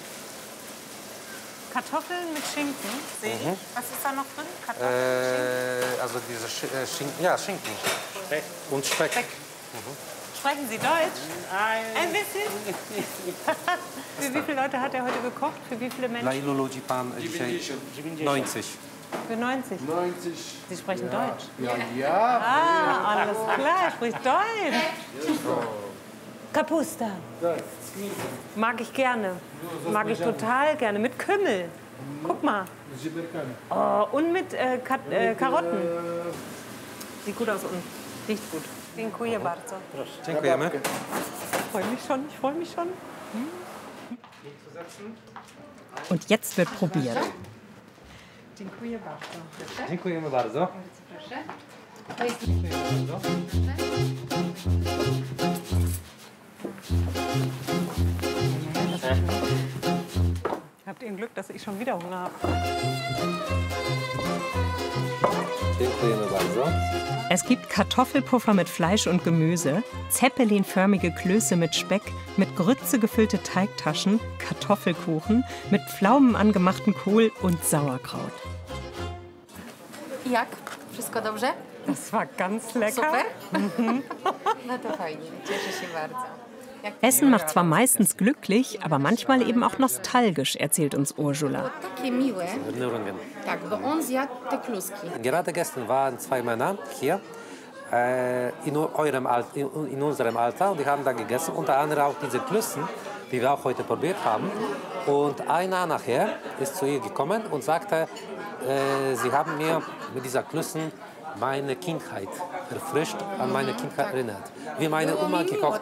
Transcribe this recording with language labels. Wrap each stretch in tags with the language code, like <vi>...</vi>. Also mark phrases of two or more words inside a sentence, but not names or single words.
<de>Kartoffeln mit Schinken, sehe ich. Was ist da noch drin? Kartoffeln, also diese Schinken, ja, Schinken. Und Speck. Speck. Sprechen Sie Deutsch? Ein bisschen? Für wie viele Leute hat er heute gekocht? Für wie viele</de> <pl>Dla</pl> <de>Menschen?</de> <pl>ilu ludzi pan dzisiaj? 90.</pl> <de>Für 90. 90. Sie sprechen Deutsch? Ja, ja. Ah, alles klar, er spricht Deutsch. Kapusta. Mag ich gerne. Mag ich total gerne. Mit Kümmel. Guck mal. Oh, und mit Karotten. Sieht gut aus und riecht gut.</de> <pl>Dziękuję bardzo. Dziękujemy.</pl> <de>Ich freue mich schon. Und jetzt wird probiert.</de> <pl>Dziękuję bardzo. Dziękujemy bardzo.</pl> <de>Habt ihr ein Glück, dass ich schon wieder Hunger habe?</de> <pl>Dziękujemy bardzo.</pl> <de>Es gibt Kartoffelpuffer mit Fleisch und Gemüse, zeppelinförmige Klöße mit Speck, mit Grütze gefüllte Teigtaschen, Kartoffelkuchen, mit Pflaumen angemachten Kohl und Sauerkraut.</de> <pl>Jak? Wszystko dobrze?</pl> <de>Das war ganz lecker. Super?</de> <pl>No to fajnie, cieszę się bardzo.</pl> <de>Essen macht zwar meistens glücklich, aber manchmal eben auch nostalgisch, erzählt uns Ursula.</de> <pl>Takie miłe, Nürnberg. tak, bo on zjadł te kluski.</pl> <de>Gerade gestern waren zwei Männer hier in unserem Alter und die haben da gegessen, unter anderem auch diese Klößen, die wir auch heute probiert haben. Und einer nachher ist zu ihr gekommen und sagte, sie haben mir mit dieser Klößen meine Kindheit erfrischt, an meine Kindheit erinnert, wie meine Oma gekocht</de>